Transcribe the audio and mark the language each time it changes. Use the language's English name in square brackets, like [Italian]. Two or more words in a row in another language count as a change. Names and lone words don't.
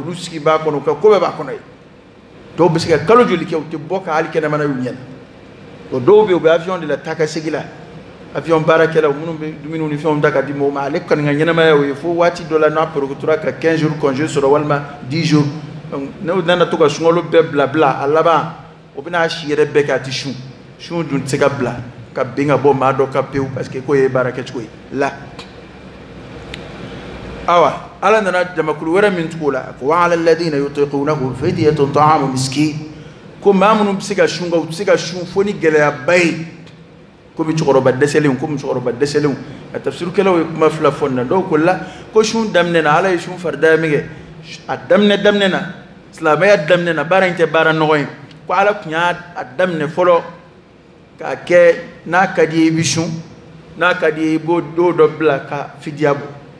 [Bambara] olu sigi b'a kɔnɔ u ka ko bɛɛ b'a kɔnɔ ye dɔw be se ka kalo joli kɛ u tɛ bɔ ka hali kɛnɛmana y'u ɲɛna o dɔw be u be avion de la taa ka segi la avion baarakɛlaw minnu be dumuniw ni fɛnw da ka di mɔgɔw ma ale kɔni ka ɲɛnamaya o ye fo waati dɔ la n'a porokotora ka 15 [French] jours congé [Bambara] sɔrɔ walima 10 jours n'o nana to ka sunkalo bɛɛ bila bila a laban o bɛna a si yɛrɛ bɛɛ kɛ a tɛ sun dun tɛ se ka bila ka bin ka bɔ maa dɔ ka pewu [French] parce que [Bambara] k'o ye baara kɛcogo ye la awa ala nana jamakulu wɛrɛ min tugu o la ko [Arabic] وعلى الذين يطيقونه فدية طعام مسكين [Bambara] ko maa minnu bɛ se ka sun u tɛ se ka sun fo ni gɛlɛyaba ye komi cɛkɔrɔba dɛsɛlenw a tafsirukɛlaw ye kuma fila fɔ nin na dɔw ko la ko sun daminɛ na ala ye sun farida min kɛ a daminɛ na silamɛya daminɛ na baara in tɛ baara nɔgɔ ye ko ala tun y'a daminɛ fɔlɔ k'a kɛ n'a ka di ye i bɛ sun n'a ka di ye i b'o don dɔ bila ka fidiya bɔ